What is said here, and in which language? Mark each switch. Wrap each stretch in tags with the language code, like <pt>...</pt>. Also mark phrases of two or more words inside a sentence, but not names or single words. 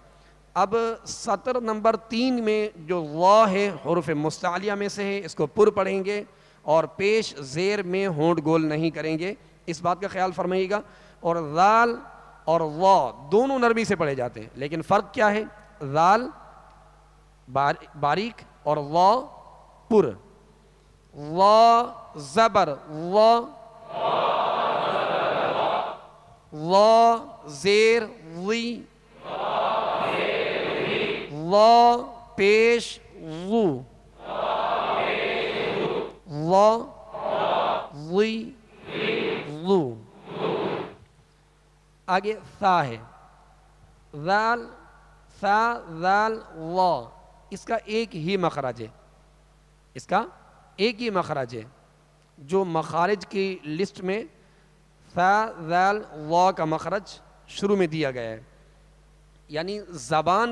<ur>اب سطر نمبر 3 میں جو وا ہے حروف مستعلیہ میں سے ہے، اس کو پر پڑھیں گے اور پیش زیر میں ہونٹ گول نہیں کریں گے، اس بات کا خیال فرمائیے گا۔ اور ذال اور وا دونوں نرمی سے پڑھے جاتے ہیں، لیکن فرق کیا ہے؟ ذال باریک اور وا پر۔ وا زبر وا، وا زیر وی، وا پیش وو، وا وی وو۔ آگے ثا ہے، ذال ثا ذال وا، اس کا ایک ہی مخرج ہے، اس کا ایک ہی مخرج ہے۔ جو مخارج کی لسٹ میں ثا ذال وا کا مخرج شروع میں دیا گیا ہے، یعنی زبان</ur>